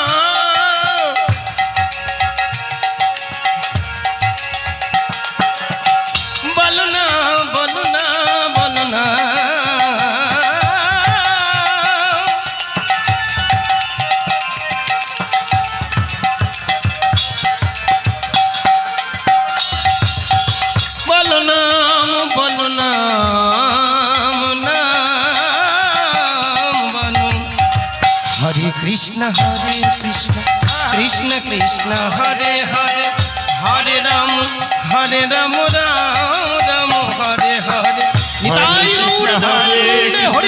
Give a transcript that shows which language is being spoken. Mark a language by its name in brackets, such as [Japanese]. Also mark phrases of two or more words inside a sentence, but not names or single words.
[Bangla] বলো না বলো না বলো না বলো না বলো না हरे [Sanskrit] कृष्ण कृष्ण कृष्ण हरे हरे हरे राम राम राम हरे हरे निताई गौर हरे हरे